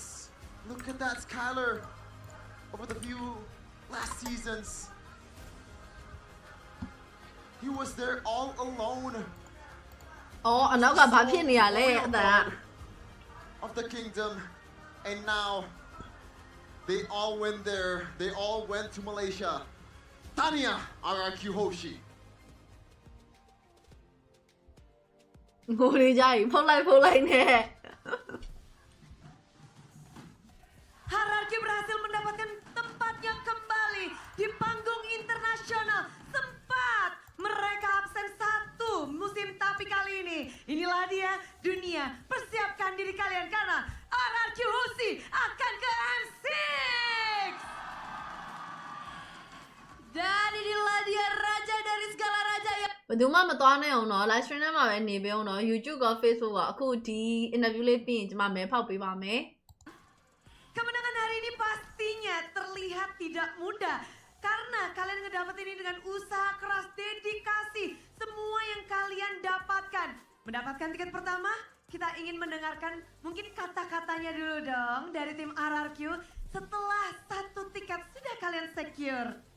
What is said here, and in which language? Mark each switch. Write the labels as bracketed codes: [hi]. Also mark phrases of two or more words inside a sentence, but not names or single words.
[en] Look at that Skylar over the few last seasons. He was there all alone. Of the kingdom, and now they all went there. They all went to Malaysia. [id] Tanya RRQ Hoshi. RRQ berhasil mendapatkan tempatnya kembali di panggung internasional. Sempat mereka absen 1 musim, tapi kali ini inilah dia dunia. Persiapkan diri kalian karena RRQ Hoshi akan ke M6. Dan inilah dia raja dari segala raja yang [my] ဘယ်သူမှမသွားနိုင်အောင်နော် [en] live stream [my] ထဲမှာပဲနေပေးအောင်နော် YouTube က Facebook ကအခုဒီ interview လေးပြီးရင်ကျွန်မမဲဖောက်ပေးပါမယ် [id] Kemenangan hari ini pastinya terlihat tidak mudah karena kalian ngedapetin ini dengan usaha keras, dedikasi, semua yang kalian dapatkan. Mendapatkan tiket pertama, kita ingin mendengarkan mungkin kata-katanya dulu dong dari tim RRQ setelah 1 tiket sudah kalian secure.